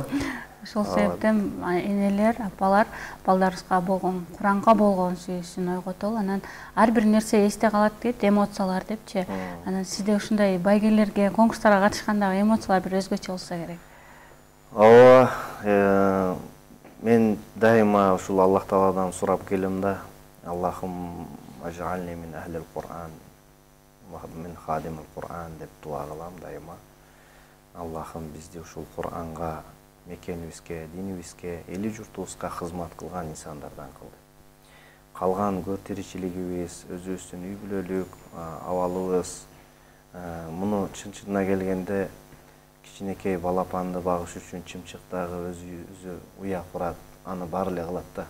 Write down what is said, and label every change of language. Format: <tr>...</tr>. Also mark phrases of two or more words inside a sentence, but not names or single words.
<ky>Ошол себептен энелер, апалар балдарыбызга болгон, Куранга болгон сүйүүсүн ойготолу. Анан ар бир нерсе эсте калат дейт, эмоциялар депчи. Анан сизде ушундай байгелерге, конкурстарга катышкандагы эмоциялар бир өзгөчө болсо керек. Ооба, мен дайыма ушул Аллах Тааладан сурап келем да:</ky> <ar>"اللهم اجعلني من أهل القرآن ومن خادمي القرآن"</ar> <ky>деп дуа кылам дайыма. Аллахым бизди ушул Кур'анга, мекенибизге, динибизге, эли журтубузга кызмат кылган инсандардан кыл. Калган көр тиричилигибиз, өзүбүздүн үй бүлөлүк абалыбыз, муну чын-чынына келгенде кичинекей балапанды багыш үчүн чымчык дагы өзү уя курат, аны баары эле кылат да.</ky>